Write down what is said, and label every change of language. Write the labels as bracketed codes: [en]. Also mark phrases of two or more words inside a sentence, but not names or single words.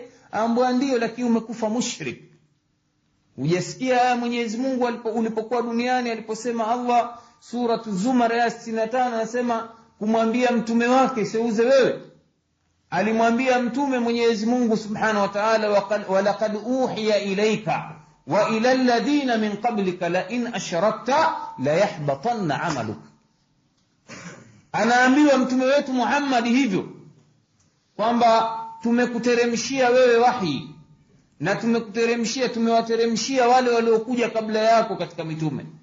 [sw] Ambwa ndio, lakini umekufa mushrik. Hujasikia Mwenyezi Mungu ulipokuwa duniani aliposema Allah suratu Zumar ya 65 anasema kumwambia mtume wake seuze wewe? Alimwambia mtume Mwenyezi Mungu [ar] سبحانه وتعالى, ولقد أوحي إليك وإلى الذين من قبلك لئن أشركت ليحبطن عملك. [sw] Anaambiwa mtume wetu Muhammad hivyo kwamba tumekuteremshia wewe wahi, na tumewateremshia wale waliokuja kabla yako katika mitume.